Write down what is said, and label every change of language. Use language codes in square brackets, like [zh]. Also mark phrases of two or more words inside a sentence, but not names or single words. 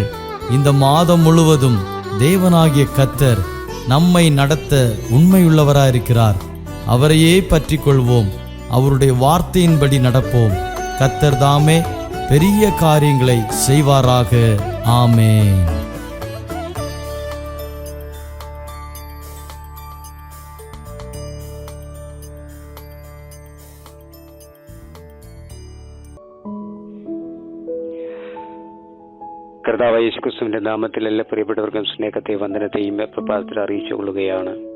[ta] இந்த மாதம் முழுவதும் தேவனாகிய கர்த்தர் நம்மை நடத்த உண்மையுள்ளவராயிருக்கிறார். அவரையே பற்றி கொள்வோம், அவருடைய வார்த்தையின்படி நடப்போம். கர்த்தர் தாமே பெரிய காரியங்களை செய்வாராக. ஆமென். [ml] കർത്താവായ യേശുക്രിസ്തുവിന്റെ നാമത്തിൽ എല്ലാ പ്രിയപ്പെട്ടവർക്കും സ്നേഹത്തെയും വന്ദനത്തെയും പ്രഭാതത്തിൽ അറിയിച്ചു കൊള്ളുകയാണ്.